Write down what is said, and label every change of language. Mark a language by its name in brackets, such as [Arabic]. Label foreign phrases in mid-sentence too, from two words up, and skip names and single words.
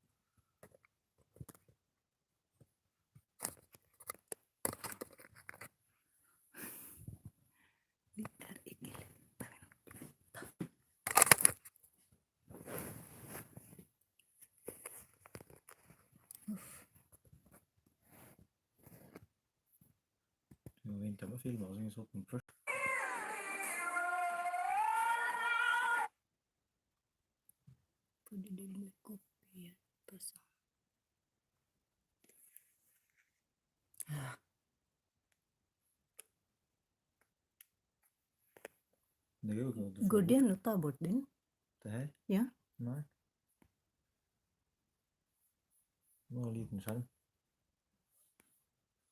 [Swedish] Lite här äckligt. Jag väntar på filmen och sen så på först. [Filipino] Pwede din may kopya. Basta. [Swedish] Det går ju inte. Går den att ta bort den? Det här? Ja. Nej. Det var en liten skärm.